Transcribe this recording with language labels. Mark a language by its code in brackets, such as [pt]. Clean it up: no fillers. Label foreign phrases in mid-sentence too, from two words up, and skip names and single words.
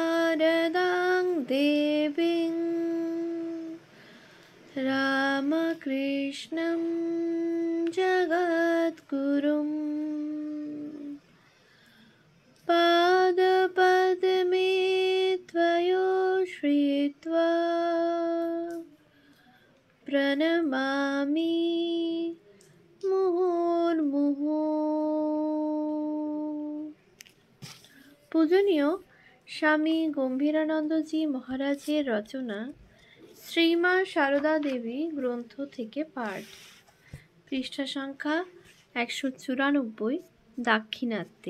[sa] शारदां देवीं रामकृष्णं जगद्गुरुं पादपद्मे त्वयो श्रीत्वा प्रणमामि মুহুর্মুহু। [bn] পূজনীয় স্বামী গম্ভীরানন্দজি মহারাজের রচনা শ্রীমা সারদা দেবী গ্রন্থ থেকে পাঠ, পৃষ্ঠা সংখ্যা 194, দাক্ষিণাত্যে।